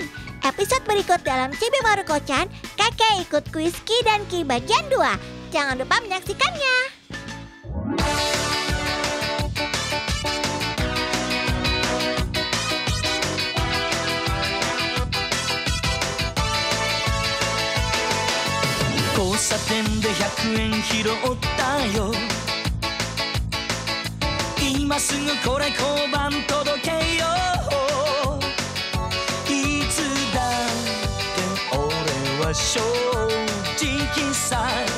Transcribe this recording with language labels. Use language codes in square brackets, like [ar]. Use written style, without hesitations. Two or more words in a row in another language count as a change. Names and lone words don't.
[id] Episode berikut dalam Chibi Maruko-chan, kakek ikut kuis Ki dan Ki bagian 2. Jangan lupa menyaksikannya. [ja] 交差点で 100円拾ったよ今すぐこれ交番届けよういつだって俺は正直さ